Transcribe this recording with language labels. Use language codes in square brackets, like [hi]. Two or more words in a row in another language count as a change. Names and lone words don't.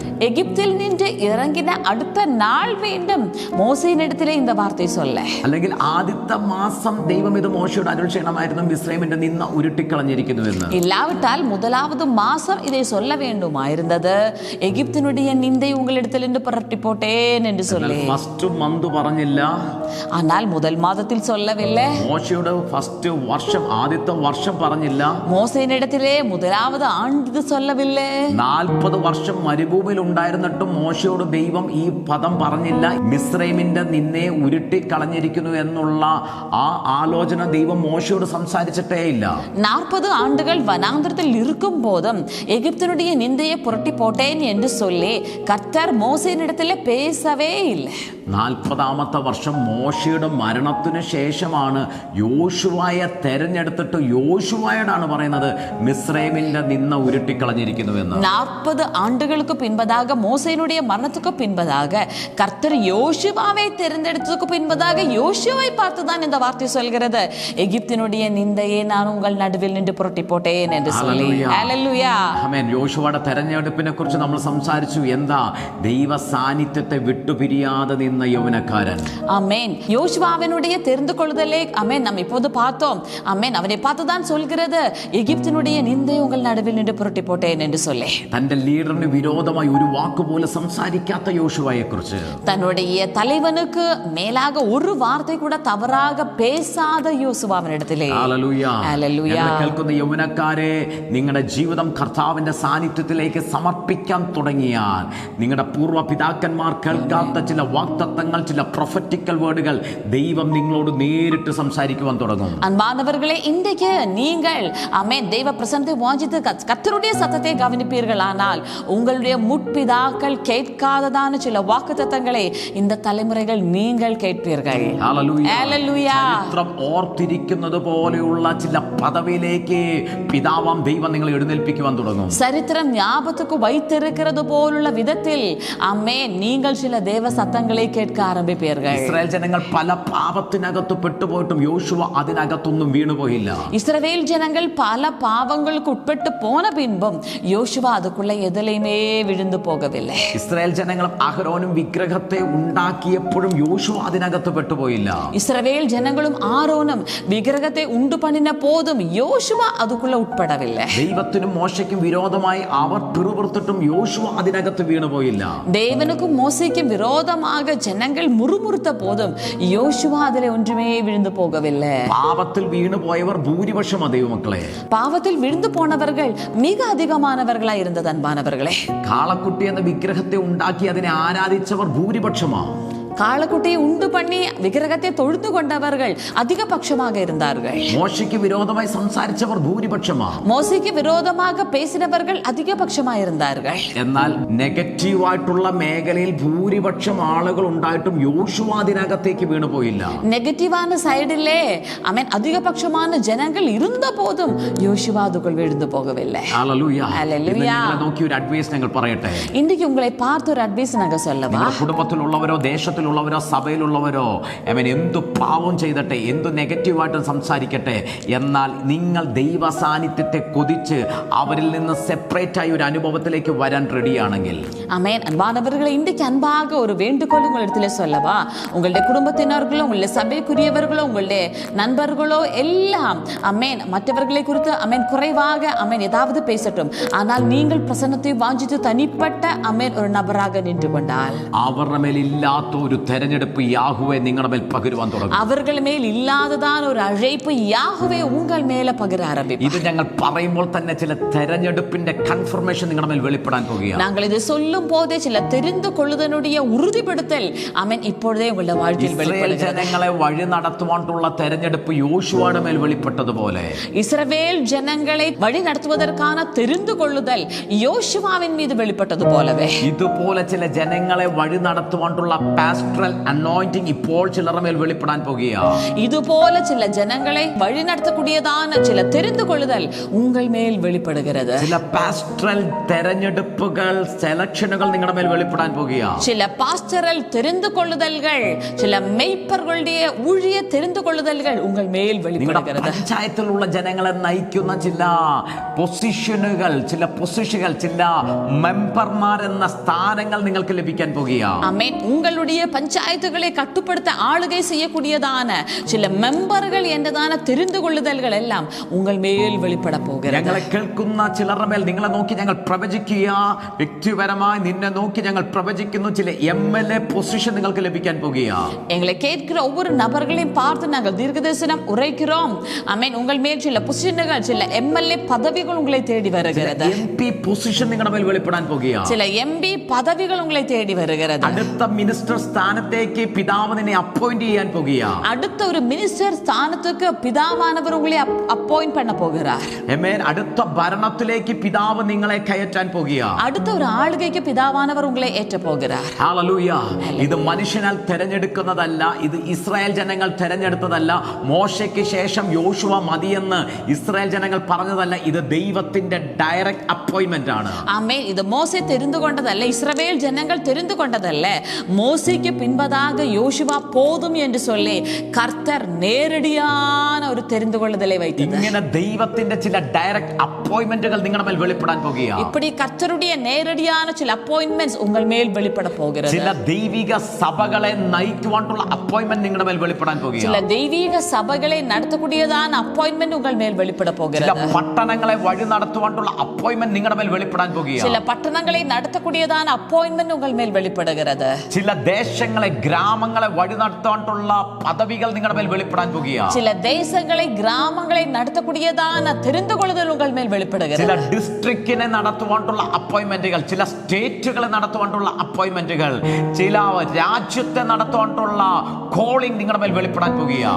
[ta] எகிப்தில் நின்று இறங்கின அடுத்த நாள் வேண்டும் மோசேயினிடத்திலே இந்த வார்த்தை சொல்ல. [ml] അല്ലെങ്കിൽ ആദ്യത്തെ മാസം ദൈവം ഇത് മോശയോട് അരുൾ ചെയ്യണമായിരുന്നു, മിസ്രൈമിന്റെ നിന്ന ഉരുട്ടിക്കളഞ്ഞിരിക്കുന്നുവെന്ന്. [ta] இல்லாவிட்டால் 1வது மாசம் இதை சொல்ல வேண்டுமாயிருந்தது, எகிப்தினுடைய நிந்தை உங்களிடத்தில் நின்று புரட்டி போட்டேன் என்று சொல்லி. [en] first month [ml] പറഞ്ഞില്ല. [ta] ஆனால் முதல் மாதத்தில் சொல்லவில்லை. [ml] മോശയുടെ ഫസ്റ്റ് വർഷം ആദ്യത്തെ വർഷം പറഞ്ഞില്ല. [ta] மோசேயினிடத்திலே 1வது ஆண்டு சொல்லவில்லை. [ml] 40 വർഷം മരുഭൂമിയിൽ ഉണ്ടായിരുന്നിട്ടും മോശയോട് ദൈവം ഈ പദം പറഞ്ഞില്ല. മിസ്രൈമിന്റെ നിന്നെ ഉരുട്ടിക്കളഞ്ഞിരിക്കുന്നു എന്നുള്ള ആ ആലോചന ദൈവം മോശയോട് സംസാരിച്ചിട്ടേ ഇല്ല. [ta] 40 ஆண்டுகள் வனாந்தரத்தில் இருக்கும் போதும் எகிப்தினுடைய நிந்தையை புரட்டி போட்டேன் என்று சொல்லி கர்த்தர் மோசேயினிடத்திலே பேசவே இல்லை. [ml] 40ാമത്തെ വർഷം മോശയുടെ മരണത്തിനു ശേഷമാണ് യോശുവയെ തെരഞ്ഞെടുത്തിട്ട് യോശുവയോടാണ് പറയുന്നത് മിസ്രൈമിന്റെ നിന്ന ഉരുട്ടിക്കളഞ്ഞിരിക്കുന്നുവെന്ന്. [ta] 40 ஆண்டுகளுக்கு பின்பதாக மோசேயினுடைய மரணத்துக்கு பின்பதாக கர்த்தர் யோசுவாவை தேர்ந்தெடுத்ததுக்கு பின்பதாக யோசுவாவை பார்த்துதான் இந்த வார்த்தை சொல்கிறது, எகிப்தினுடைய நிந்தையை நான் உங்கள் நடுவில் நின்று புரட்டி போட்டேன் என்று சொல்லி. [ml] ഹല്ലേലൂയ. ആമേൻ. യോശുവയുടെ തെരഞ്ഞെടുപ്പിനെ കുറിച്ച് നമ്മൾ സംസാരിച്ചു. എന്താ? ദൈവ സാന്നിധ്യത്തെ വിട്ടുപിരിയാതെ നിന്ന യൗവനക്കാരൻ. [ta] ஆமென். யோசுவாவினுடைய தெரிந்து கொள்ளுதலை ஆமென் நாம் இப்போது பார்த்தோம். ஆமென். அவனை பார்த்துதான் சொல்கிறது, எகிப்தினுடைய நிந்தை உங்கள் நடுவில் நின்று புரட்டி போட்டேன் என்று சொல்லி. [ml] തന്റെ ലീഡറിന് വിരോധമായി ഒരു വാക്കുപോലെ സംസാരിക്കാത്ത യോശുവയെ കുറിച്ച്, [ta] தன்னுடைய தலைவனுக்கு மேலாக ஒரு வார்த்தை கூட தவறாக பேசாத യോശുവാവിനിടത്തിലെ. [ml] ഹല്ലേലൂയ. ഹല്ലേലൂയ. എന്നെ കേൾക്കുന്ന യൗവനക്കാരെ, നിങ്ങളുടെ ജീവിതം കർത്താവിന്റെ സാന്നിധ്യത്തിലേക്ക് സമർപ്പിക്കാൻ തുടങ്ങിയാൽ നിങ്ങളുടെ പൂർവ്വ പിതാക്കന്മാർ കേൾക്കാത്ത ചില വാഗ്ദത്തങ്ങൾ, ചില [en] prophetical words [ml] ദൈവം നിങ്ങളോട് നേരിട്ട് സംസാരിക്കുവാൻ തുടങ്ങും. [ta] அன்பானவர்களே, இன்றைக்கு நீங்கள் ஆமென் தெய்வ பிரசன்னத்தை வாஞ்சித்து கர்த்தருடைய சத்தத்தை கவனிப்பீர்கள், ஆனால் உங்களுடைய முற்பிதாக்கள் கேட்காததான சில வாக்குத்தத்தங்களை இந்த தலைமுறைகள் நீங்கள் கேட்பீர்கள். [ml] ഹല്ലേലൂയ. ചരിത്രം ഓർത്തിരിക്കുന്നത് പോലെയുള്ള ചില പദവിയിലേക്ക് പിതാവാം ദൈവം നിങ്ങളെ എഴുന്നേൽപ്പിക്കുവാൻ തുടങ്ങും. [ta] சரித்திரம் ஞாபகத்துக்கு வைத்திருக்கிறது போலுள்ள விதத்தில் ஆமென் நீங்கள் சில தேவ சத்தங்களை கேட்க ஆரம்பிப்பீர்கள். [ml] ഇസ്രായേൽ ജനങ്ങൾ പല പാപത്തിനകത്ത് പെട്ടുപോയിട്ടും യോശുവ അതിനകത്തൊന്നും വീണുപോയില്ല. [ta] இஸ்ரவேல் ஜனங்கள் பல பாவங்களுக்கு உட்பட்டு போன பின்பும் யோசுவா அதுக்குள்ள எதிலையுமே விழுந்து போகவில்லை. [ml] ഇസ്രായേൽ ജനങ്ങളും അഹരോനും വിഗ്രഹത്തെ ഉണ്ടാക്കിയപ്പോഴും യോശുവ അതിനകത്ത് പെട്ടുപോയില്ല. [ta] இஸ்ரவேல் ஜனங்களும் ஆரோனும் விக்கிரகத்தை உண்டு பண்ணின போதும் யோசுவா அதுக்குள்ள உட்படவில்லை. [ml] ദൈവത്തിനും മോശയ്ക്കും വിരോധമായി അവർ പിറുപിറുത്തിട്ടും യോശുവ അതിനകത്ത് വീണുപോയില്ല. [ta] தேவனுக்கும் மோசேக்கும் விரோதமாக ஜனங்கள் முறுமுறுத்த போதும் யோசுவா அதிலே ஒன்றுமே விழுந்து போகவில்லை. [ml] പാപത്തിൽ വീണുപോയവർ ഭൂരിപക്ഷം ദൈവമക്കളെ. [ta] பாவத்தில் விழுந்து போனவர்கள் மிக அதிகமானவர்களாய் இருந்தது அன்பானவர்களே. [ml] കാളക്കുട്ടി എന്ന വിഗ്രഹത്തെ ഉണ്ടാക്കി അതിനെ ആരാധിച്ചവർ ഭൂരിപക്ഷമാ. [ta] காளக்குட்டியை உண்டு பண்ணி விக்கிரகத்தை தொழுது கொண்டவர்கள் அதிகபட்சமாக இருந்தார்கள். [ml] മോശയ്ക്ക് വിരോധമായി സംസാരിച്ചവർ ഭൂരിപക്ഷമാ. [ta] மோசேக்கு விரோதமாக பேசினவர்கள் அதிகபட்சமாக இருந்தார்கள். [ml] എന്നാൽ നെഗറ്റീവായിട്ടുള്ള മേഖലയിൽ ഭൂരിപക്ഷം ആളുകൾ ഉണ്ടായിട്ടും യോശുവ അതിനകത്തേക്ക് വീണുപോയില്ല. [ta] நெகட்டிவான சைடிலே ஆமென் அதிகபட்சமான ஜனங்கள் இருந்த போதும் யோசுவா அதுக்குள் விழுந்து போகவில்லை. [ml] ഹല്ലേലൂയ. ഹല്ലേലൂയ. നിങ്ങളെ നോക്കി ഒരു അഡ്വൈസ് ഞങ്ങൾ പറയട്ടെ. [ta] இன்றைக்கு உங்களை பார்த்து ஒரு அட்வைஸ் நாங்க சொல்லவா? [ml] കുടുംബത്തിലുള്ളവരോ ദേശത്തിലുള്ളവരോ സഭയിലുള്ളവരോ എന്തു പാവം ചെയ്തട്ടെ, എന്തു നെഗറ്റീവായിട്ടും സംസാരിക്കട്ടെ, എന്നാൽ നിങ്ങൾ ദൈവ സാന്നിധ്യത്തെ കൊതിച്ച് അവരിൽ നിന്ന് സെപ്പറേറ്റ് ആയി ഒരു അനുഭവത്തിലേക്ക് വരാൻ റെഡിയാണെങ്കിൽ, [ta] ஆமென். அன்பானவர்களை, இன்றைக்கு அன்பாக ஒரு வேண்டுகோள் உங்களிடத்திலே சொல்லவா? உங்களுடைய குடும்பத்தினர்களோ, உங்களுடைய சபைக்குரியவர்களோ, உங்களுடைய நண்பர்களோ எல்லாம் ஆமென் மற்றவர்களை குறித்து ஆமென் குறைவாக ஆமென் ஏதாவது பேசட்டும், ஆனால் நீங்கள் பிரசன்னத்தை வாஞ்சித்து தனிப்பட்ட ஆமென் ஒரு நபராக நின்று கொண்டால் [ml] അവരുടെ മേൽ ഇല്ലാത്ത ഒരു ഒരു തെരഞ്ഞെടുപ്പ് യാഹുവേ നിങ്ങളുടെ മേൽ പകരുവാൻ തുടങ്ങും. [ta] அவர்கள் மேல் இல்லாததான ஒரு அழைப்பு யாஹ்வே உங்கள் மேல பகிர ஆரம்பிப்பார். [ml] ഇത് ഞങ്ങൾ പറയുമ്പോൾ തന്നെ ചില തെരഞ്ഞെടുപ്പിന്റെ കൺഫർമേഷൻ നിങ്ങളുടെ മേൽ വെളിപ്പെടാൻ പോകുകയാണ്. [ta] நாங்கள் இது சொல்லும் போதே சில தெரிந்து கொள்ளுதனுடைய உறுதிப்படுத்தல் ஆமென் இப்பொழுதே உங்களுடைய வாழ்க்கையில் வெளிப்படுகிறது. [ml] ജനങ്ങളെ വഴി നടത്തുവാനുള്ള തെരഞ്ഞെടുപ്പ് യോശുവയുടെ മേൽ വെളിപ്പെട്ടതുപോലെ [ta] இஸ்ரவேல் ஜனங்களை வழி நடத்துவதற்கான தெரிந்து கொள்ளுதல் யோசுவாவின் மீது வெளிப்பட்டது போலவே [ml] ഇതുപോലെ ചില ജനങ്ങളെ വഴി നടത്തുവാനുള്ള [en] pastoral anointing [ml] ഇപ്പോൾ ചിലരുടെ മേൽ വെളിപ്പെടാൻ പോകുകയാണ്. [ta] இதுபோல சில ஜனங்களை வழி நடத்தக்கூடியதான சில தெரிந்து கொள்ளுதல் உங்கள் மேல் வெளிப்படுகிறது. [ml] ചില പാസ്റ്ററൽ തെരഞ്ഞെടുപ്പുകൾ സെലക്ഷനുകൾ നിങ്ങളുടെ മേൽ വെളിപ്പെടാൻ പോകുകയാണ്. [ta] சில பாஸ்டரல் தெரிந்து கொள்ளுதல்கள் சில மெய்ப்பர்களுடைய ஊழிய தெரிந்து கொள்ளுதல்கள் உங்கள் மேல் வெளிப்படுகிறது. [ml] പഞ്ചായത്തിലുള്ള ജനങ്ങളെ നയിക്കുന്ന ചില പൊസിഷനുകൾ ചില മെമ്പർമാർ എന്ന സ്ഥാനങ്ങൾ നിങ്ങൾക്ക് ലഭിക്കാൻ പോകുകയാണ്. ആമേൻ. [ta] உங்களுடைய பஞ்சாயத்துகளை கட்டுப்படுத்த ஆளுகை செய்யக்கூடியதான சில மெம்பர்கள் என்றதான தெரிந்து கொள்ளுதல்கள் எல்லாம் உங்கள் மேல் வெளிப்பட போகிறது. [ml] ഞങ്ങളെ കേൾക്കുന്ന ചിലരുടെ മേൽ നിങ്ങളെ നോക്കി ഞങ്ങൾ പ്രവചിക്കുക. വ്യക്തിപരമായി നിന്നെ നോക്കി ഞങ്ങൾ പ്രവചിക്കുന്നു. ചില MLA പൊസിഷൻ നിങ്ങൾക്ക് ലഭിക്കാൻ പോകുകയാണ്. [ta] எங்களை கேட்கிற ஒவ்வொரு நபர்களையும் பார்த்து நாங்கள் தீர்க்கதரிசனம் உரைக்கிறோம். ஆமென். உங்கள் மேல் சில பொசிஷன்கள் சில MLA பதவிகள் உங்களை தேடி வருகிறது. [ml] MP പൊസിഷൻ നിങ്ങളുടെ മേൽ വെളിപ്പെടാൻ പോകുകയാണ്. [ta] சில MP பதவிகள் உங்களை தேடி வருகிறது. [ml] അടുത്ത മിനിസ്റ്റർ സ്ഥാനത്തേക്ക് പിതാവ് നിന്നെ അപ്പോയിന്റ് ചെയ്യാൻ പോകുകയാണ്. [ta] அடுத்த ஒரு மினிஸ்டர் ஸ்தானத்துக்கு பிதாவானவர் உங்களை அப்பாயிண்ட் பண்ண போகிறார். [ml] ആമേൻ. അടുത്ത ഭരണത്തിലേക്ക് പിതാവ് നിങ്ങളെ കയറ്റാൻ പോകുകയാണ്. [ta] அடுத்த ஒரு ஆளுகைக்கு பிதாவானவர் உங்களை ஏற்ற போகிறார். [ml] ഹല്ലേലൂയ. ഇത് മനുഷ്യനാൽ തെരഞ്ഞെടുക്കുന്നതല്ല. ഇത് ഇസ്രായേൽ ജനങ്ങൾ തെരഞ്ഞെടുത്തതല്ല. മോശയ്ക്ക് ശേഷം യോശുവ മതിയെന്ന് ഇസ്രായേൽ ജനങ്ങൾ പറഞ്ഞതല്ല. ഇത് ദൈവത്തിന്റെ [en] direct appointment [ml] ആണ്. [ta] ஆமென். இது மோசே தெரிந்து கொண்டதல்ல, இஸ்ரவேல் ஜனங்கள் தெரிந்து கொண்டதல்ல. மோசேக்கு பின்பதாக யோசுவா போதும் என்று சொல்லி கர்த்தர் நேரடியான ஒரு தெரிந்து கொள்ளுதலை வைத்தது. [ml] ഇങ്ങനെ ദൈവത്തിന്റെ ചില [en] direct appointments [ml] നിങ്ങളുടെ മേൽ വെളിപ്പെടാൻ പോകുകയാണ്. [ta] இப்படி கர்த்தருடைய நேரடியான சில அப்பாயின்ட்மெண்ட்ஸ் உங்கள் மேல் வெளிப்பட போகிறது. [ml] ചില ദൈവിക സഭകളെ നയിക്കുവാനുള്ള അപ്പോയിന്റ്മെന്റ് നിങ്ങളുടെ മേൽ വെളിപ്പെടാൻ [ta] சில [ml] പോകുകയാണ്. [ta] தெய்வீக சபைகளை நடத்தக்கூடியதான அப்பாயின்ட்மெண்ட் உங்கள் மேல் வெளிப்பட [ml] ചില [ta] போகிறது. [ml] പട്ടണങ്ങളെ വഴി നടത്തുവാനുള്ള അപ്പോയിന്റ്മെന്റ് നിങ്ങളുടെ മേൽ വെളിപ്പെടാൻ പോകുകയാണ്. [ta] சில பட்டணங்களை நடத்தக்கூடியதான அப்பாயின்ட்மெண்ட் உங்கள் மேல் வெளிப்படுகிறது. [ml] ചില ദേശങ്ങളെ ഗ്രാമങ്ങളെ വഴി നടത്താനുള്ള പദവികൾ നിങ്ങളുടെ മേൽ വെളിപ്പെടാൻ പോകുകയാണ്. [ta] சில தேசங்களை கிராமங்களை நடத்தக்கூடியதான தெரிந்து கொள்ளுதல் உங்கள் மேல் [ml] ചില [ta] வெளிப்படுகிறது. [ml] ഡിസ്ട്രിക്റ്റിനെ നടത്തുവാനുള്ള അപ്പോയിന്റ്മെന്റുകൾ, ചില സ്റ്റേറ്റുകളെ നടത്തുവാനുള്ള അപ്പോയിന്റ്മെന്റുകൾ, ചില രാജ്യത്തെ നടത്തുവാനുള്ള കോളിംഗ് നിങ്ങളുടെ മേൽ വെളിപ്പെടാൻ പോകുകയാണ്.